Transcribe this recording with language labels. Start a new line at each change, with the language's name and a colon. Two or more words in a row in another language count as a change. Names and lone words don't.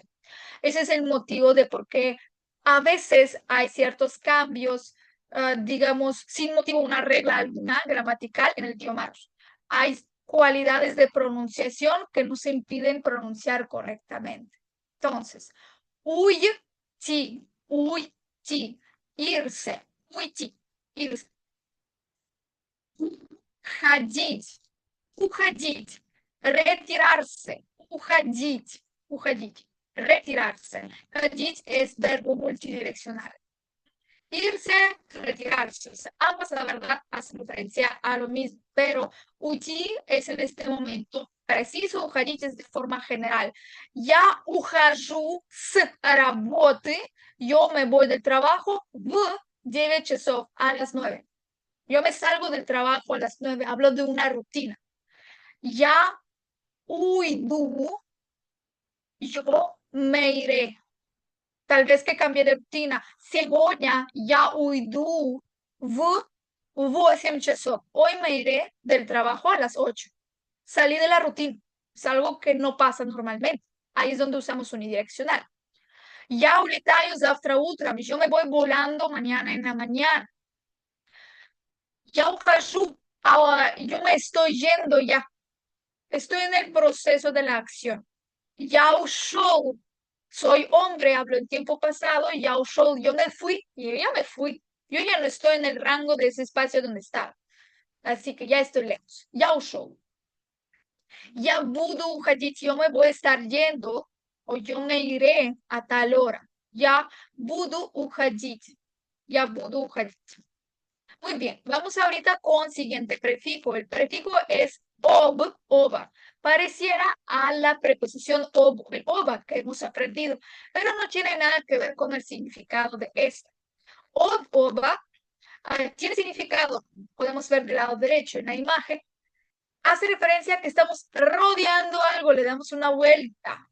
Spanish: Ese es el motivo de por qué a veces hay ciertos cambios, digamos, sin motivo, una regla alguna gramatical en el idioma ruso. Hay cualidades de pronunciación que nos impiden pronunciar correctamente. Entonces, uyti, irse, uyti, irse.
Russian: Уходить, уходить, retirarse, uходить, retirarse.
Spanish: Ходить es verbo multidireccional. Irse, retirarse. Ambas, la verdad, hacen referencia a lo mismo, pero uйти es en este momento preciso, уходить es de forma general.
Russian: Я ухожу с работы,
Spanish: yo me voy del trabajo
Russian: в 9 часов,
Spanish: a las 9. Yo me salgo del trabajo a las 9, hablo de una rutina.
Russian: Я уйду,
Spanish: yo me iré. Tal vez que cambie de rutina.
Russian: Сегодня я уйду в 8 часов.
Spanish: Hoy me iré del trabajo a las 8. Salí de la rutina. Es algo que no pasa normalmente. Ahí es donde usamos unidireccional.
Russian: Я улетаю завтра утром.
Spanish: Yo me voy volando mañana en la mañana.
Russian: Я ухожу.
Spanish: Ahora, yo me estoy yendo ya. Estoy en el proceso de la acción.
Russian: Я ушел.
Spanish: Soy hombre, hablo en tiempo pasado.
Russian: Я ушел.
Spanish: Yo me fui. Y yo ya me fui. Yo ya no estoy en el rango de ese espacio donde estaba. Así que ya estoy lejos.
Russian: Я ушел. Я буду уходить.
Spanish: Yo me voy a estar yendo. O yo me iré a tal hora.
Russian: Я буду уходить. Я буду уходить.
Spanish: Muy bien, vamos ahorita con siguiente prefijo. El prefijo es ova. Pareciera a la preposición ova que hemos aprendido, pero no tiene nada que ver con el significado de esta. Ova tiene significado, podemos ver del lado derecho en la imagen, hace referencia a que estamos rodeando algo, le damos una vuelta.